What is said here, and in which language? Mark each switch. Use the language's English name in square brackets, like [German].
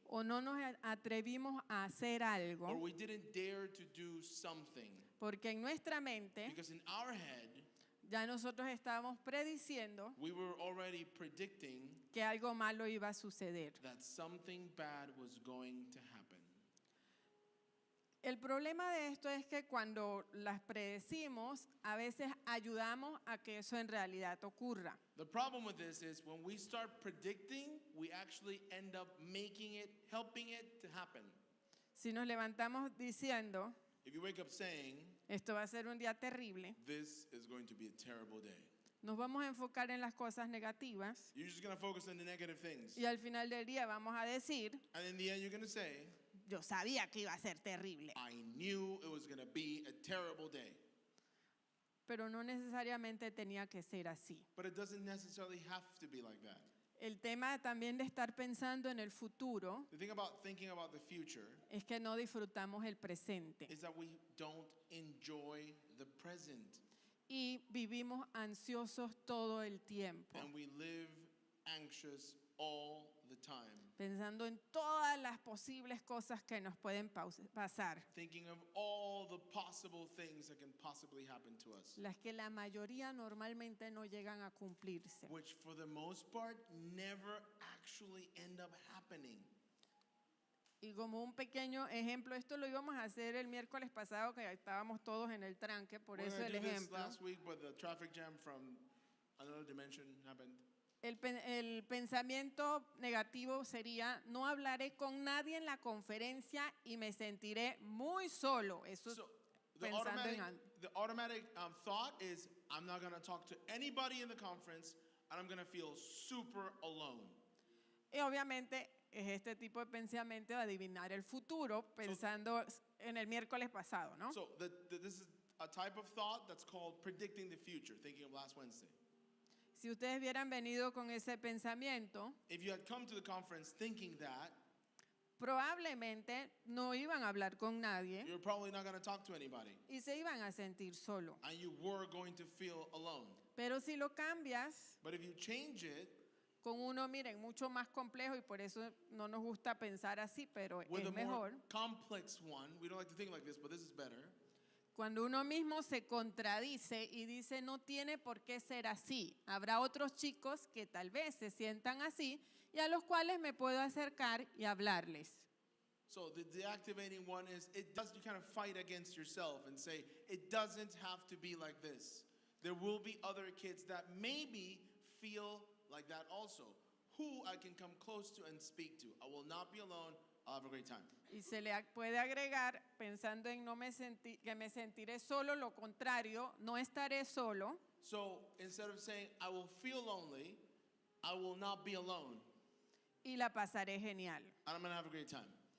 [Spanish] o no nos atrevimos a hacer [English] Or [Spanish] algo [English] we didn't dare to do something? [Spanish] porque en nuestra mente [English] Because in our head, [Spanish] ya nosotros estábamos prediciendo [English] we were already predicting [Spanish] que algo malo iba a suceder? [English] that something bad was going to happen. [Spanish] El problema de esto es que cuando las predecimos, a veces ayudamos a que eso en realidad ocurra. [English] The problem with this is when we start predicting, we actually end up making it, helping it to happen. [Spanish] Si nos levantamos diciendo, [English] If you wake up saying, [Spanish] esto va a ser un día terrible, [English] this is going to be a terrible day, [Spanish] nos vamos a enfocar en las cosas negativas [English] you're just going to focus on the negative things. [Spanish] y al final del día vamos a decir, [English] And in the end, you're going to say, [Spanish] yo sabía que iba a ser terrible. [English] I knew it was going to be a terrible day. [Spanish] Pero no necesariamente tenía que ser así. [English] But it doesn't necessarily have to be like that. [Spanish] El tema también de estar pensando en el futuro [English] The thing about thinking about the future [Spanish] es que no disfrutamos el presente [English] is that we don't enjoy the present. [Spanish] y vivimos ansiosos todo el tiempo, [English] And we live anxious all the time, [Spanish] pensando en todas las posibles cosas que nos pueden pasar, [English] thinking of all the possible things that can possibly happen to us, [Spanish] las que la mayoría normalmente no llegan a cumplirse. [English] which for the most part never actually end up happening. [Spanish] Y como un pequeño ejemplo, esto lo íbamos a hacer el miércoles pasado que estábamos todos en el tranque, por [English] We're [Spanish] eso [English] gonna [Spanish] el [English] do this [Spanish] ejemplo. [English] last week, but the traffic jam from another dimension happened. [Spanish] El pensamiento negativo sería, no hablaré con nadie en la conferencia y me sentiré muy solo. Eso [English] So [Spanish] pensando en [English] the automatic thought is, I'm not going to talk to anybody in the conference, and I'm going to feel super alone. [Spanish] Y obviamente es este tipo de pensamiento de adivinar el futuro, pensando en el miércoles pasado, ¿no? [English] So this is a type of thought that's called predicting the future, thinking of last Wednesday. [Spanish] Si ustedes hubieran venido con ese pensamiento, [English] If you had come to the conference thinking that, [Spanish] probablemente no iban a hablar con nadie [English] you're probably not going to talk to anybody, [Spanish] y se iban a sentir solo. [English] and you were going to feel alone. [Spanish] Pero si lo cambias [English] But if you change it [Spanish] con uno, miren, mucho más complejo y por eso no nos gusta pensar así, pero [English] with [Spanish] es [English] a more [Spanish] mejor. [English] complex one, we don't like to think like this, but this is better. [Spanish] Cuando uno mismo se contradice y dice no tiene por qué ser así. Habrá otros chicos que tal vez se sientan así y a los cuales me puedo acercar y hablarles. [English] So the deactivating one is you kind of fight against yourself and say it doesn't have to be like this. There will be other kids that maybe feel like that also, who I can come close to and speak to. I will not be alone. I'll have a great time. [Spanish] Y se le puede agregar pensando en que me sentiré solo, lo contrario, no estaré solo. [English] So instead of saying I will feel lonely, I will not be alone, [Spanish] Y la pasaré genial. [English] and I'm going to have a great time.